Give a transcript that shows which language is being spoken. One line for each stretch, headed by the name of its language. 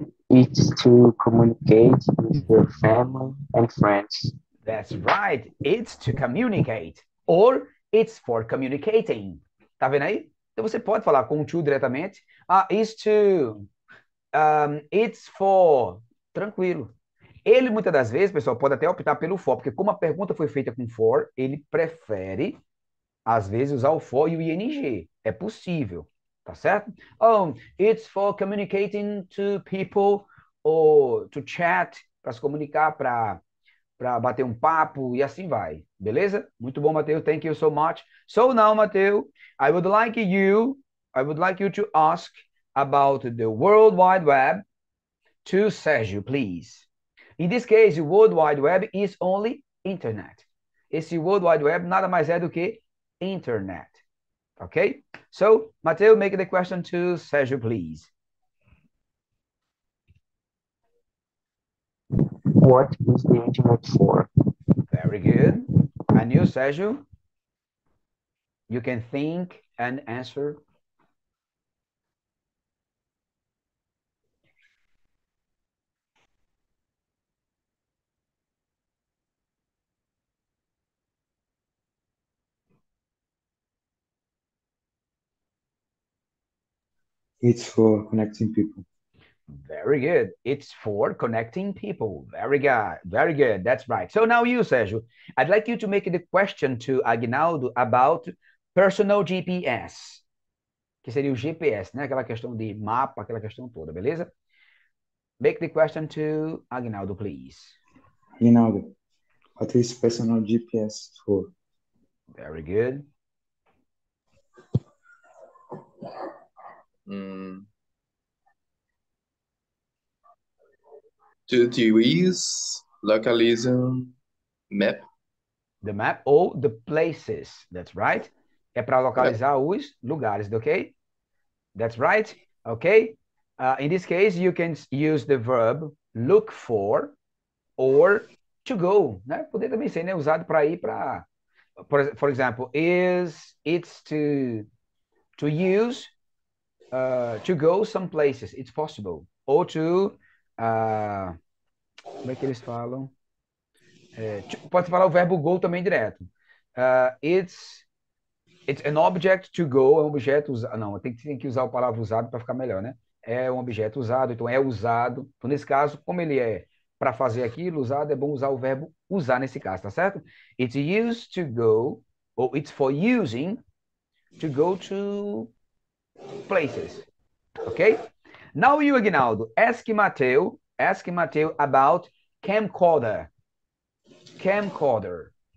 English: It's to communicate with your family and friends. That's right. It's to communicate. Or it's for communicating.
Portuguese: Tá vendo aí? Então você pode falar com o to diretamente. Ah, it's for. Tranquilo. Ele, muitas das vezes, pessoal, pode até optar pelo for, porque como a pergunta foi feita com for, ele prefere, às vezes, usar o for e o ing. É possível, tá certo?
English: Oh, it's for communicating to people, or to chat,
Portuguese: para se comunicar, para bater um papo, e assim vai. Beleza? Muito bom, Mateus.
English: Thank you so much. So now, Mateus, I would like you to ask about the World Wide Web to Sérgio, please. In this case, the World Wide Web is only internet.
Portuguese: Esse World Wide Web nada mais é do que internet.
English: Okay? So, Mateo, make the question to Sérgio, please. What is the internet for? Very good. And you, Sérgio? You can think and answer. It's for connecting people. Very good. It's for connecting people. Very good. Very good. That's right. So now you, Sérgio, I'd like you to make the question to Aguinaldo about personal GPS,
Portuguese: que seria o GPS, né? Aquela questão de mapa, aquela questão toda, beleza?
English: Make the question to Aguinaldo, please. Rinaldo, What is personal GPS for? Very good. Hum, to use localism map. The map ou the places. That's right.
Portuguese: É para localizar os lugares, ok?
English: That's right. Okay. In this case, you can use the verb look for or to go, né?
Portuguese: Poder também ser, né? Usado para ir para,
English: for example, it's to use to go some places. It's possible.
Portuguese: Ou to como é que eles falam? Pode falar o verbo go também direto.
English: It's an object to go,
Portuguese: é um objeto usado. Não, tem que usar a palavra usado para ficar melhor, né? É um objeto usado, então é usado. Então, nesse caso, como ele é para fazer aquilo, usado, é bom usar o verbo usar nesse caso, tá certo?
English: It's used to go, ou it's for using to go to places. Ok? Now you, Aguinaldo, ask Mateo about camcorder. Camcorder.